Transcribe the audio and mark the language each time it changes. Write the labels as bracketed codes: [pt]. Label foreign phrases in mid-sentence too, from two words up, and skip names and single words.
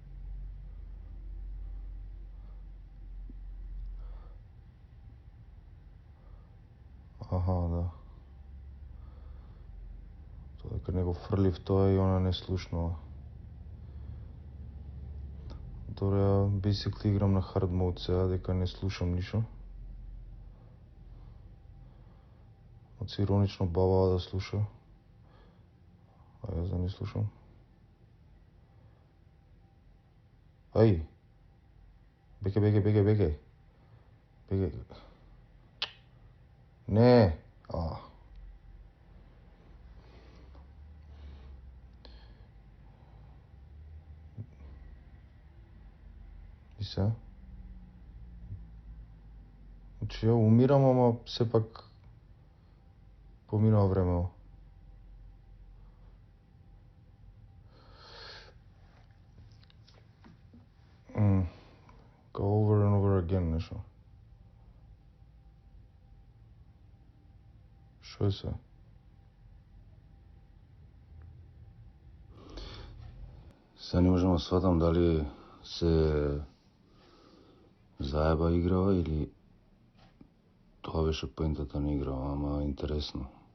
[mk] Аха, да. Тоа дека него фрлив тоа и она не слушнува. Добро, ја basically играм на [en] hard mode [mk] сега, дека не слушам ништо. Од иронично бабава да слуша. А јас да не слушам. Ај! Бегај. Не! И се? Значи, ја умирам, ама сепак поминува времево. [en] Go over and over again, [mk] нешто. Шо е се? Сега не можам да сватам дали се заеба играва или тоа беше поентата на играва, ама интересно.